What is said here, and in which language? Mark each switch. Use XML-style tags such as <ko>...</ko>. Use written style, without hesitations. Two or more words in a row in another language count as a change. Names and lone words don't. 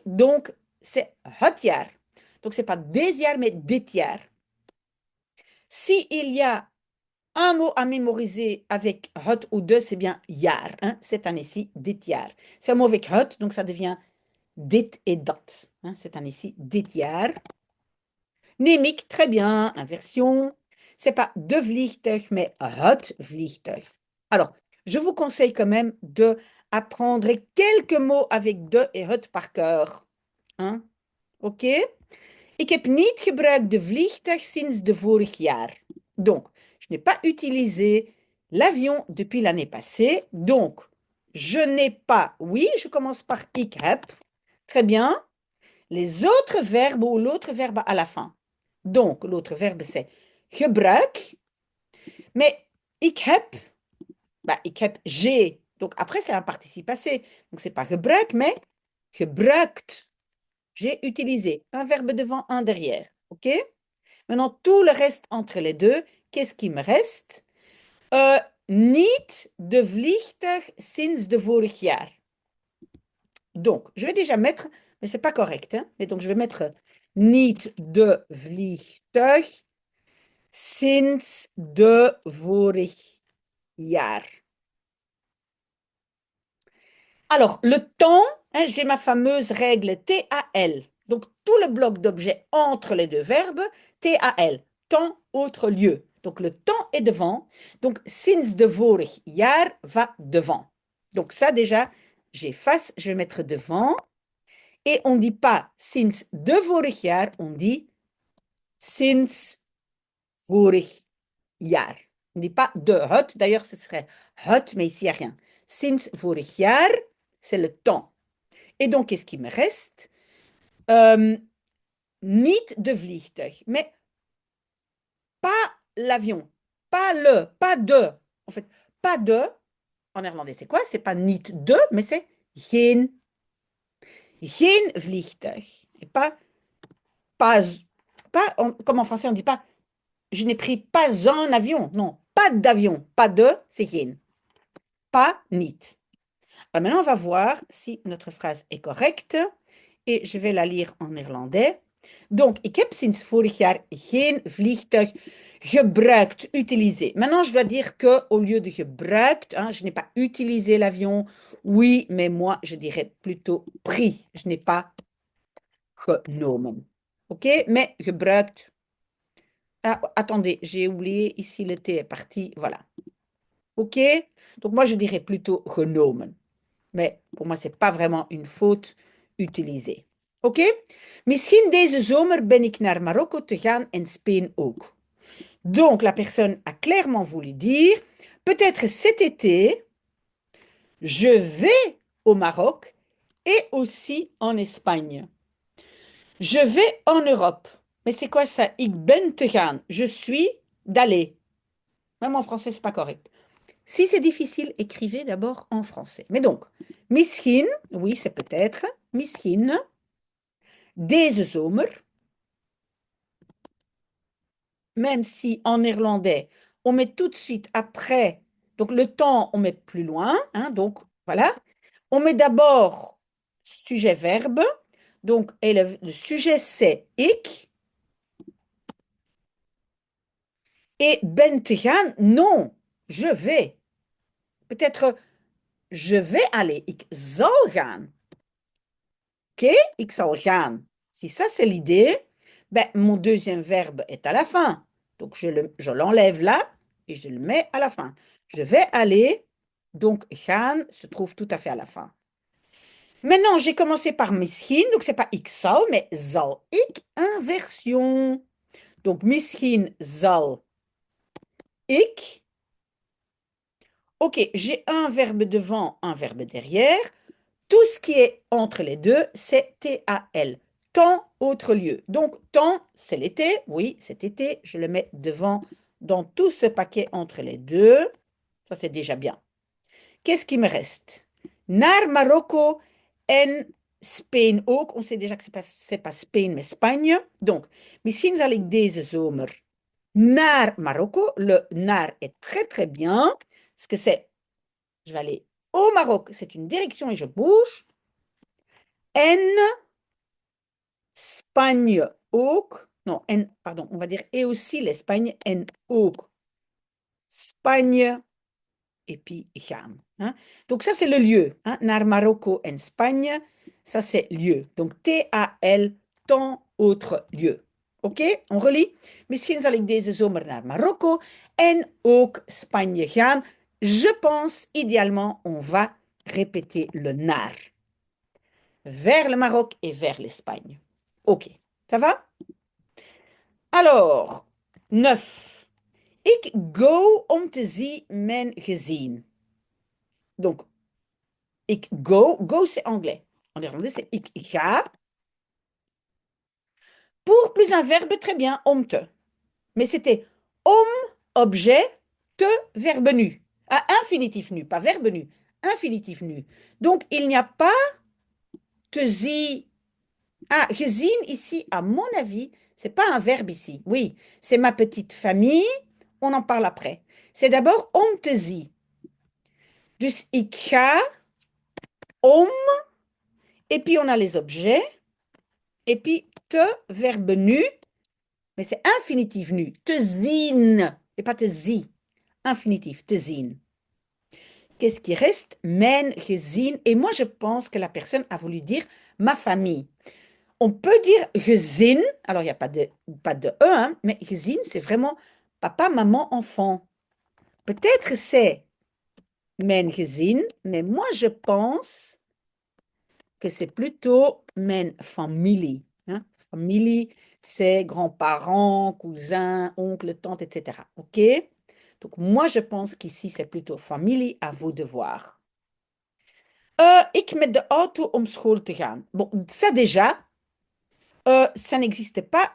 <fr>Donc, c'est</fr> <nl>het jaar.</nl> <fr>Donc, c'est pas des jaar, mais</fr> <nl>dit jaar.</nl> <fr>Si il y a un mot à mémoriser avec het ou de, c'est bien jaar. Hein? Cette année-ci,</fr> <nl>dit jaar.</nl> <fr>C'est un mot avec het, donc ça devient dit et dat. Hein? Cette année-ci,</fr> <nl>dit jaar. Neem ik,</nl> <fr>très bien, inversion. C'est pas</fr> <nl>de vliegtuig,</nl> <fr>mais</fr> <nl>het vliegtuig.</nl> <fr>Alors, je vous conseille quand même de apprendre quelques mots avec de et het par cœur. Hein? OK?</fr> <nl>Ik heb niet gebruikt de vliegtuig sinds de vorig jaar.</nl> <fr>Donc, je n'ai pas utilisé l'avion depuis l'année passée. Donc, je n'ai pas, oui, je commence par</fr> <nl>ik heb.</nl> <fr>Très bien. Les autres verbes ou l'autre verbe à la fin. Donc, l'autre verbe, c'est gebruik. Mais</fr> <nl>ik heb, ik heb,</nl> <fr>j'ai. Donc, après, c'est un participe passé. Donc, c'est pas gebruik, mais gebruikt. J'ai utilisé un verbe devant, un derrière. OK? Maintenant, tout le reste entre les deux, qu'est-ce qui me reste?</fr> <nl>Niet de vliegtuig sinds de vorig jaar.</nl> <fr>Donc, je vais déjà mettre, mais c'est pas correct, hein? Et donc, je vais mettre</fr> <nl>niet de vliegtuig sinds de vorig jaar.</nl> <fr>Alors, le temps, hein, j'ai ma fameuse règle TAL. Donc, tout le bloc d'objets entre les deux verbes, TAL, temps, autre lieu. Donc, le temps est devant. Donc,</fr> <nl>sinds de vorig jaar</nl> <fr>va devant. Donc, ça déjà, j'efface, je vais mettre devant. Et on ne dit pas</fr> <nl>sinds de vorig jaar,</nl> <fr>on dit</fr> <nl>sinds vorig jaar.</nl> <fr>On ne dit pas de het, d'ailleurs, ce serait het, mais ici, il n'y a rien.</fr> <nl>Sinds vorig jaar,</nl> <fr>c'est le temps. Et donc, qu'est-ce qui me reste?</fr> <nl>Niet de vliegtuig,</nl> <fr>mais pas l'avion, pas le, pas de. En fait, pas de, en néerlandais, c'est quoi? C'est pas</fr> <nl>niet de,</nl> <fr>mais c'est geen.</fr> <nl>Geen vliegtuig.</nl> <fr>Et pas, comme en français, on ne dit pas, je n'ai pris pas un avion. Non, pas d'avion. Pas de, c'est geen. Pas, niet. Alors maintenant, on va voir si notre phrase est correcte. Et je vais la lire en néerlandais. Donc,</fr> <nl>ik heb sinds vorig jaar geen vliegtuig gebruikt,</nl> <fr>utilisé. Maintenant, je dois dire que au lieu de gebruikt, hein, je n'ai pas utilisé l'avion. Oui, mais moi, je dirais plutôt pris. Je n'ai pas genomen. OK? Mais gebruikt. Ah, attendez, j'ai oublié. Ici, le T est parti. Voilà. OK? Donc, moi, je dirais plutôt genomen. Mais pour moi, ce n'est pas vraiment une faute utilisée. OK?</fr> <nl>Misschien deze zomer ben ik naar Marokko te gaan en Spain ook.</nl> <fr>Donc, la personne a clairement voulu dire, peut-être cet été, je vais au Maroc et aussi en Espagne. Je vais en Europe. Mais c'est quoi ça?</fr> <nl>Ik ben te gaan.</nl> <fr>Je suis d'aller. Même en français, c'est pas correct. Si c'est difficile, écrivez d'abord en français. Mais donc, misschien, oui, c'est peut-être,</fr> <nl>misschien, deze zomer,</nl> <fr>même si en néerlandais, on met tout de suite après, donc le temps, on met plus loin, hein, donc voilà. On met d'abord sujet-verbe, donc et le sujet c'est ik.</fr> <nl>Et ben te gaan,</nl> <fr>non, je vais. Peut-être je vais aller,</fr> <nl>ik zal gaan. OK, ik zal gaan.</nl> <fr>Si ça c'est l'idée, ben, mon deuxième verbe est à la fin. Donc je l'enlève là et je le mets à la fin. Je vais aller, donc gaan se trouve tout à fait à la fin. Maintenant, j'ai commencé par misschien, donc c'est pas</fr> <nl>ik zal,</nl> <fr>mais</fr> <nl>zal ik,</nl> <fr>inversion.</fr> <nl>Donc misschien zal ik.</nl> <fr>OK, j'ai un verbe devant, un verbe derrière. Tout ce qui est entre les deux, c'est TAL. Temps, autre lieu. Donc, temps, c'est l'été. Oui, cet été, je le mets devant dans tout ce paquet entre les deux. Ça, c'est déjà bien. Qu'est-ce qui me reste?</fr> <nl>Naar Marokko en Spain ook.</nl> <fr>On sait déjà que c'est pas Spain, mais Espagne. Donc,</fr> <nl>misschien zal ik deze zomer Naar Marokko.</nl> <fr>Le naar est très très bien. Ce que c'est, je vais aller au Maroc, c'est une direction et je bouge.</fr> <nl>En Spanje ook.</nl> <fr>Non, en, pardon, on va dire et aussi l'Espagne.</fr> <nl>En ook Spanje</nl> <fr>et puis</fr> <nl>gaan. Hein.</nl> <fr>Donc ça, c'est le lieu. Hein.</fr> <nl>Naar Marokko en Spanje,</nl> <fr>ça, c'est lieu. Donc T-A-L, tant autre lieu. Oké, on relie.</fr> <nl>Misschien zal ik deze zomer naar Marokko en ook Spanje gaan.</nl> <fr>Je pense, idéalement, on va répéter le naar. Vers le Maroc et vers l'Espagne. Ok, ça va? Alors, 9.</fr> <nl>Ik go om te zien mijn gezin.</nl> <fr>Donc,</fr> <nl>ik go,</nl> <fr>go c'est anglais. En néerlandais, c'est</fr> <nl>ik ga.</nl> <fr>Pour plus un verbe, très bien,</fr> <nl>om te.</nl> <fr>Mais c'était om, objet, te, verbe nu. Ah, infinitif nu, pas verbe nu. Infinitif nu. Donc, il n'y a pas</fr> <nl>te zie.</nl> <fr>Ah, gezien ici, à mon avis, c'est pas un verbe ici. Oui, c'est ma petite famille. On en parle après. C'est d'abord</fr> <nl>om te zie. Dus ik ga om,</nl> <fr>et puis on a les objets, et puis te, verbe nu, mais c'est infinitif nu.</fr> <nl>Te zien,</nl> <fr>et pas</fr> <nl>te zie.</nl> <fr>Infinitif,</fr> <nl>te zien.</nl> <fr>Qu'est-ce qui reste?</fr> <nl>Mijn gezin.</nl> <fr>Et moi, je pense que la personne a voulu dire ma famille. On peut dire gezin, alors il n'y a pas de E, hein, mais gezin, c'est vraiment papa, maman, enfant. Peut-être c'est</fr> <nl>mijn gezin,</nl> <fr>mais moi, je pense que c'est plutôt</fr> <nl>mijn familie.</nl> <fr>Hein? Familie, c'est grands-parents, cousins, oncles, tantes, etc. OK? Donc, moi, je pense qu'ici, c'est plutôt familie, à vous de voir.</fr> <nl>Ik met de auto om school te gaan.</nl> <fr>Bon, ça déjà, ça n'existe pas.</fr>